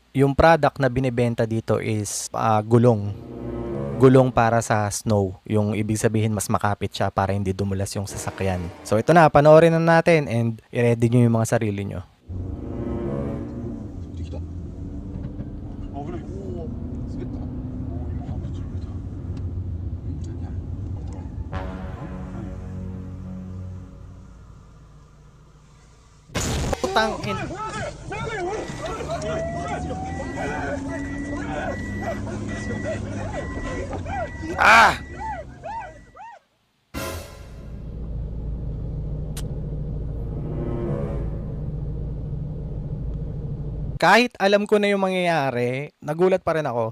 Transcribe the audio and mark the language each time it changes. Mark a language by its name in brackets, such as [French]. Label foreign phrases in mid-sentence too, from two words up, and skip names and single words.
[Filipino] Yung product na binebenta dito is gulong. Gulong para sa snow. Yung ibig sabihin mas makapit siya para hindi dumulas yung sasakyan. So ito na, panoorin na natin and i-ready nyo yung mga sarili nyo. [Japanese] できた。危ない。おお、滑った。おお、今ぶち抜いた。何や。 [Filipino] Putang in. Ah! Kahit alam ko na yung mangyayari, nagulat pa rin ako.